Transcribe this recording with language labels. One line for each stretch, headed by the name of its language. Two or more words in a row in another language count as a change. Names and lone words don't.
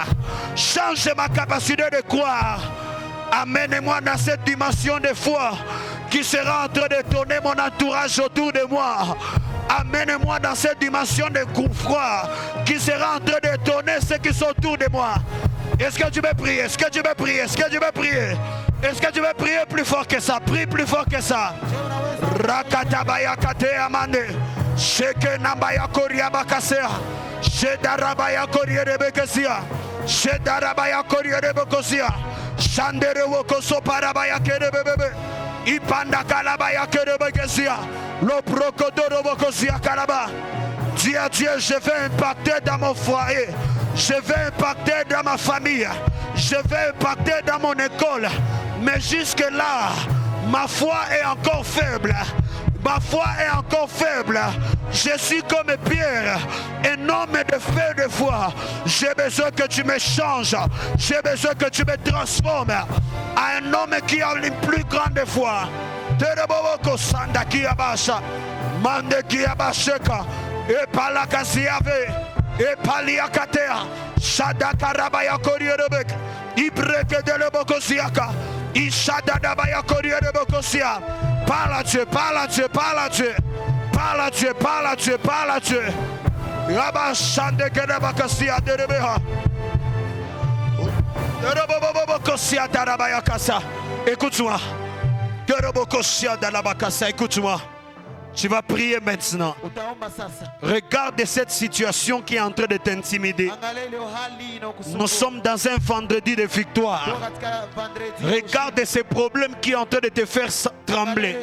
French: Change ma capacité de croire. Amène-moi dans cette dimension de foi qui sera en train de tourner mon entourage autour de moi. Amène-moi dans cette dimension de foi qui sera en train de tourner ceux qui sont autour de moi. Est-ce que tu veux prier? Est-ce que tu veux prier? Est-ce que tu veux prier? Est-ce que tu veux prier plus fort que ça? Prie plus fort que ça. Rakatabaya kate amande. Sheke nambaya koria bakasea. Shedarabaya koria de bekesia. Shedarabaya koria de bekosia. Shandere wokoso parabaya kere bebebe. Ipanda kalabaya kere bekesia. Le brocodoro bokosia kalaba. Dis à Dieu, je vais impacter dans mon foyer. Je vais impacter dans ma famille. Je vais impacter dans mon école. Mais jusque-là, ma foi est encore faible. Ma foi est encore faible. Je suis comme Pierre, un homme de feu de foi. J'ai besoin que tu me changes. J'ai besoin que tu me transformes à un homme qui a une plus grande foi. Tereboko sanda kiabasha, mande kiabasheka, et palakasiave, et paliakatea, shadakarabaya korierebek, ibreke de lebokosiaka, ishadadabaya korierebokossia. Parle à Dieu, parle à Dieu, parle à Dieu, parle à Dieu, parle à Dieu, parle à Dieu. Rabashande kerebakasia derebeha. Derebobokossia darabaya kasa. Écoute-moi. Écoute-moi. Tu vas prier maintenant. Regarde cette situation qui est en train de t'intimider. Nous sommes dans un vendredi de victoire. Regarde ces problèmes qui sont en train de te faire trembler.